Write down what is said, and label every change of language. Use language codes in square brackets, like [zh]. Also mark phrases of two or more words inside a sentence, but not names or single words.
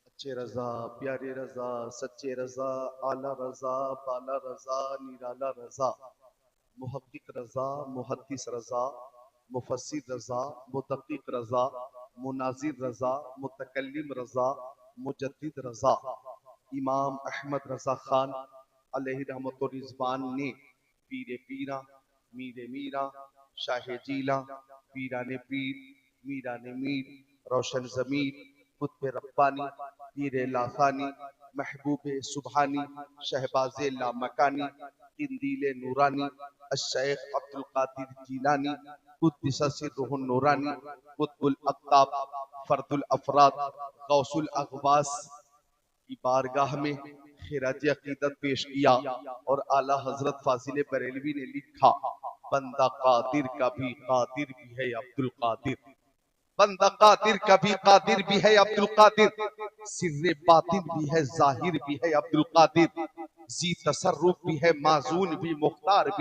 [ur] عشق رضا، پیارے رضا، سچے رضا، اعلیٰ رضا، بالا رضا، نرالا رضا، محقق رضا، محدث رضا، مفسر رضا، مدقق رضا، مناظر رضا، متکلم رضا، مجدد رضا. امام احمد رضا خان علیہ رحمت و رضوان نے پیرِ پیراں، میرِ میراں، شاہِ جیلاں، پیرانِ پیر، میرانِ میر، روشن ضمیر، قطبِ ربانی، پیرِ لاثانی، محبوبِ سبحانی، شہبازِ لامکانی، قندیلِ نورانی، الشیخ عبدالقادر جیلانی، قدس سرہ النورانی، قطب الاقطاب، فرد الافراد، غوث الاغواث کی بارگاہ میں خراجِ عقیدت پیش کیا اور اعلیٰ حضرت فاضل بریلوی نے لکھا، بندہ قادر کا بھی قادر بھی ہے عبدالقادر، بندہ قادر کا بھی قادر بھی ہے عبدالقادر، سرِ باطن بھی ہے ظاہر بھی ہے عبدالقادر، جی تصرف بھی ہے ماذون بھی مختار بھی